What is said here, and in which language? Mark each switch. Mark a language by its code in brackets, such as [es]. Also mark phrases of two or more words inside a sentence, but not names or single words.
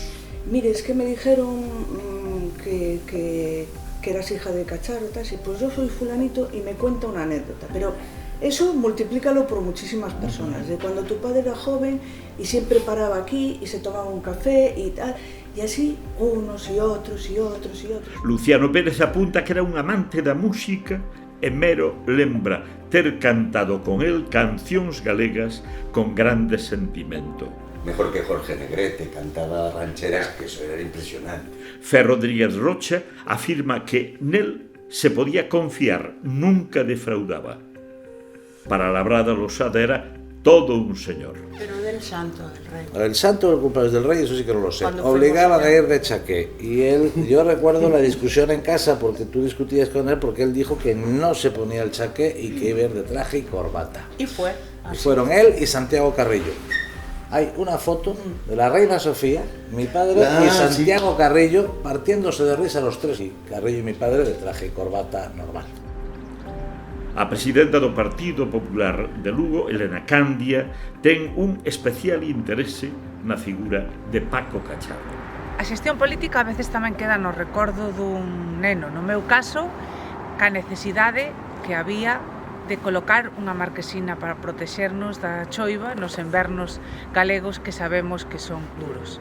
[es] Mire, es que me dijeron que eras hija de Cacharro, tal, y pues yo soy fulanito y me cuenta una anécdota, pero eso multiplícalo por muchísimas personas, de cuando tu padre era joven y siempre paraba aquí y se tomaba un café y tal, y así unos y otros y otros y otros. [gl] Luciano Pérez apunta que era un amante da música e mero lembra ter cantado con él cancións galegas con grande sentimento. [es] Mejor que Jorge Negrete, cantaba rancheras, que eso era impresionante. [gl] Fer Rodríguez Rocha afirma que nel se podía confiar, nunca defraudaba. [es] Para Labrada Losada era todo un señor. Pero del santo del rey. El santo del cumpleaños del rey, eso sí que no lo sé. Obligaban a ir de chaqué. Y él, yo recuerdo la discusión en casa, porque tú discutías con él, porque él dijo que no se ponía el chaqué y que iba a ir de traje y corbata. Y fue. Y fueron él y Santiago Carrillo. Hay una foto de la reina Sofía, mi padre y Santiago Carrillo partiéndose de risa los tres. Y Carrillo y mi padre de traje y corbata normal. [gl] A presidenta do Partido Popular de Lugo, Elena Candia, ten un especial interese na figura de Paco Cacharro. A xestión política a veces tamén queda no recordo dun neno, no meu caso, ca necesidade que había de colocar unha marquesina para protexernos da choiva nos invernos galegos que sabemos que son duros.